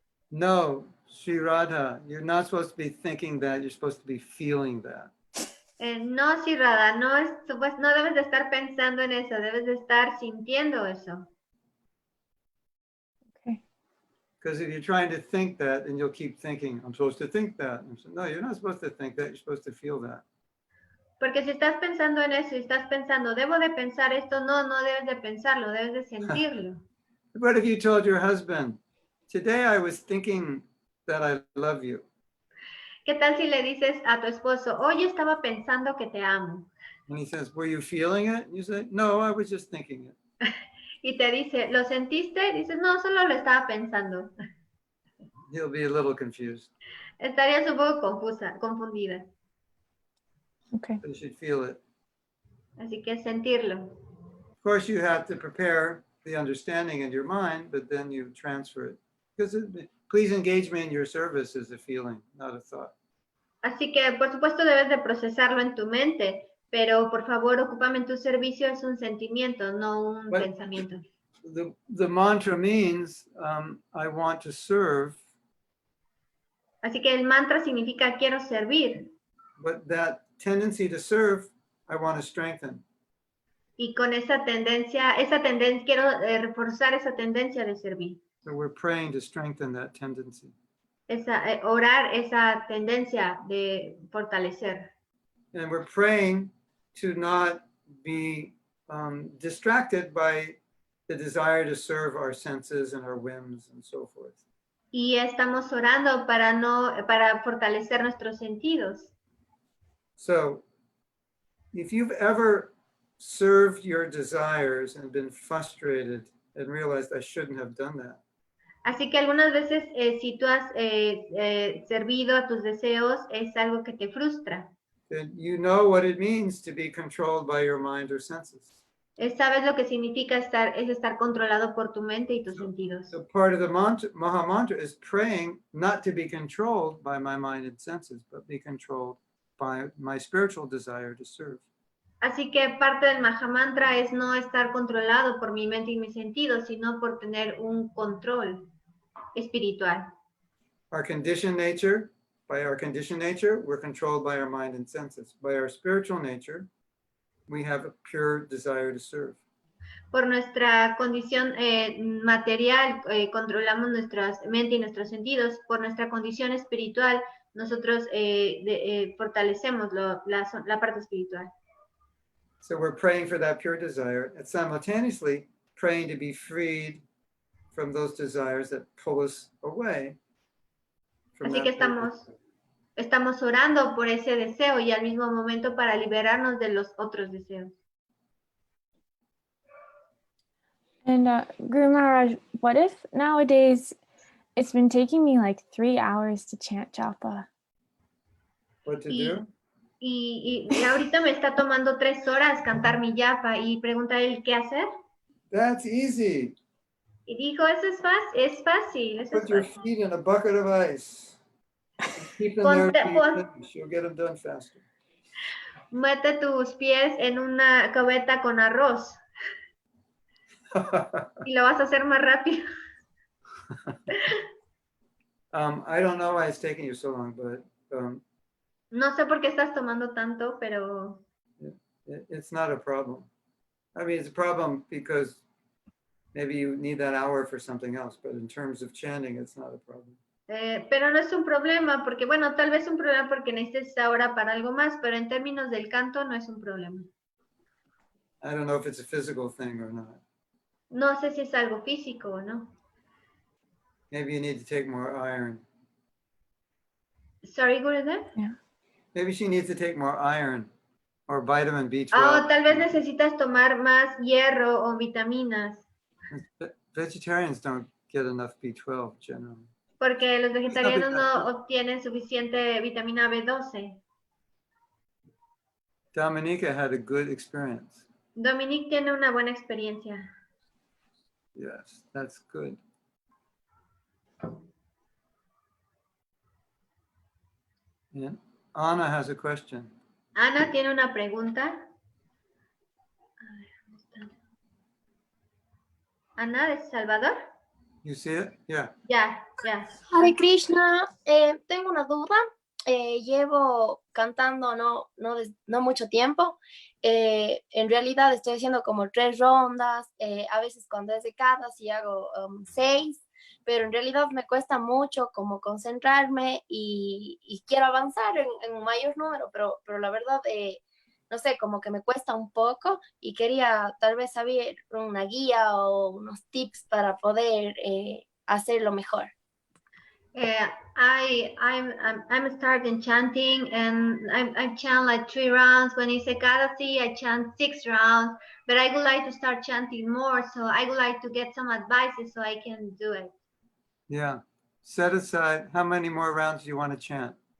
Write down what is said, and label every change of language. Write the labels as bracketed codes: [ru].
[en] No, Sri Radha, you're not supposed to be thinking that, you're supposed to be feeling that. [es] No, Shirada, no debes de estar pensando en eso, debes de estar sintiendo eso. [en] Okay. Because if you're trying to think that, then you'll keep thinking, I'm supposed to think that. No, you're not supposed to think that, you're supposed to feel that. [es] Porque si estás pensando en eso y estás pensando, debo de pensar esto, no debes de pensarlo, debes de sentirlo. [en] What if you told your husband, today I was thinking that I love you? [es] ¿Qué tal si le dices a tu esposo, hoy estaba pensando que te amo? [en] And he says, were you feeling it? And you say, no, I was just thinking it. [es] Y te dice, ¿lo sentiste? Dices, no, solo lo estaba pensando. [en] He'll be a little confused. [es] Estarías un poco confundida. [en] Okay. You should feel it. [es] Así que sentirlo. [en] Of course, you have to prepare the understanding in your mind, but then you transfer it. Because please engage me in your service is a feeling, not a thought. [es] Así que, por supuesto, debes de procesarlo en tu mente, pero por favor, ocúpame en tu servicio es un sentimiento, no un [en] Well, [es] pensamiento. [en] The mantra means I want to serve, [es] Así que el mantra significa quiero servir. [en] but that tendency to serve, I want to strengthen. [es] Y con esa tendencia quiero reforzar esa tendencia de servir. [en] So we're praying to strengthen that tendency. [es] Orar esa tendencia de fortalecer. [en] And we're praying to not be distracted by the desire to serve our senses and our whims and so forth. [es] Y estamos orando para fortalecer nuestros sentidos. [en] So if you've ever served your desires and been frustrated and realized I shouldn't have done that, [es] Así que algunas veces si tú has servido a tus deseos es algo que te frustra. [en] then you know what it means to be controlled by your mind or senses. [es] Sabes lo que significa estar controlado por tu mente y tus sentidos. [en] So part of the Maha Mantra is praying not to be controlled by my mind and senses, but be controlled by my spiritual desire to serve. [es] Así que parte del Mahamantra es no estar controlado por mi mente y mis sentidos, sino por tener un control espiritual. [en] Our conditioned nature, by our conditioned nature, we're controlled by our mind and senses. By our spiritual nature, we have a pure desire to serve. [es] Por nuestra condición material, controlamos nuestra mente y nuestros sentidos. Por nuestra condición espiritual, nosotros fortalecemos la parte espiritual. [en] So we're praying for that pure desire and simultaneously praying to be freed from those desires that pull us away from [es] Así que estamos orando por ese deseo y al mismo momento para liberarnos de los otros deseos. [en] And Guru Maharaj, what if nowadays it's been taking me like 3 hours to chant japa? What to do? [es] Y ahorita me está tomando 3 horas cantar mi japa y pregunta él qué hacer. [en] That's easy. [es] Y dijo, eso es fácil. Eso [en] Put [es] es [en] your [es] fácil. [en] feet in a bucket of ice. Keep them there till you finish. You'll get them done faster. [es] Mete tus pies en una cubeta con arroz y lo vas a hacer más rápido. [en] I don't know why it's taking you so long, but [es] No sé por qué estás tomando tanto, pero [en] It's not a problem. I mean, it's a problem because maybe you need that hour for something else, but in terms of chanting, it's not a problem. [es] pero no es un problema, porque bueno, tal vez un problema porque necesites esa hora para algo más, pero en términos del canto no es un problema. [en] I don't know if it's a physical thing or not. [es] No sé si es algo físico o no. [en] Maybe you need to take more iron. Sorry, Gurudev. Maybe she needs to take more iron or vitamin B12. [es] Ah, tal vez necesitas tomar más hierro o vitaminas, [en] Vegetarians don't get enough B12 generally. [es] porque los vegetarianos [en] nothing [es] no obtienen suficiente vitamina B12. [en] Dominica had a good experience. [es] Dominique tiene una buena experiencia. [en] Yes, that's good. And Anna has a question. [es] Ana tiene una pregunta. A ver, ¿dónde está? Ana de Salvador. [en] You see it? Yeah. [es] Ya. Hare Krishna, tengo una duda. Llevo cantando no mucho tiempo. En realidad estoy haciendo como 3 rondas. A veces cuando es de cada sí hago 6, pero en realidad me cuesta mucho como concentrarme y quiero avanzar en un mayor número, pero la verdad, no sé, como que me cuesta un poco y quería tal vez saber una guía o unos tips para poder hacerlo mejor. [en] I'm starting chanting and I chant like 3 rounds. When it's Ekadasi, I chant 6 rounds. But I would like to start chanting more, so I would like to get some advices so I can do it. Yeah. Set aside how many more rounds you want to chant.